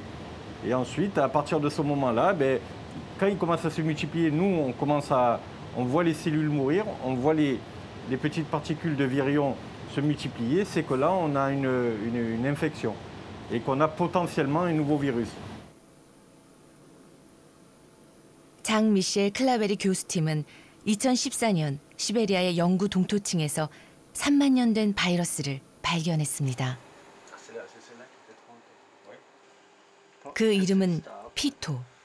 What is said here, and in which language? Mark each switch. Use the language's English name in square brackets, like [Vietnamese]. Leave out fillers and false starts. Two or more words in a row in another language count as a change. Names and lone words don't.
[French] Et ensuite, à partir de ce moment-là, ben, quand ils commencent à se multiplier, nous, on voit les cellules mourir, on voit les petites particules de virions se multiplier, c'est que là, on a une infection et qu'on a potentiellement un nouveau virus. [Korean] 장 미셸 클라베리 교수팀은 2014년 시베리아의 영구 동토층에서 3만 년 된 바이러스를 발견했습니다. 그 이름은 피토.